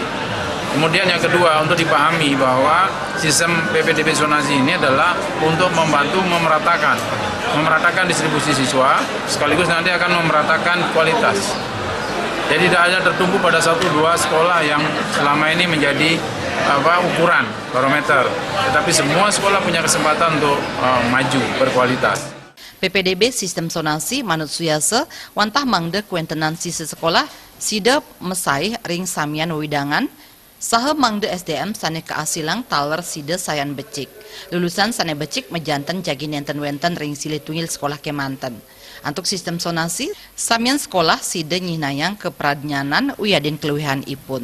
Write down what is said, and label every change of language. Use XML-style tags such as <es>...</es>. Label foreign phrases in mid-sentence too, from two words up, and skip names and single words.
<id>Kemudian yang kedua, untuk dipahami bahwa sistem PPDB zonasi ini adalah untuk membantu memeratakan distribusi siswa sekaligus nanti akan memeratakan kualitas. Jadi tidak hanya tertumpu pada 1-2 sekolah yang selama ini menjadi ukuran barometer, tetapi semua sekolah punya kesempatan untuk maju berkualitas.</id> <ban>PPDB sistem sonasi manut Suyase wantah mangde kuentenan sisa sekolah sida mesai ring samian widangan saha mangde SDM sane keasilang taler sida sayan becik. Lulusan sane becik mejanten jagi nenten wenten ring silih tungil sekolah kemanten. Antuk sistem sonasi, samian sekolah sida nyinayang ke pradnyanan Wiadin keluwihan ipun.</ban>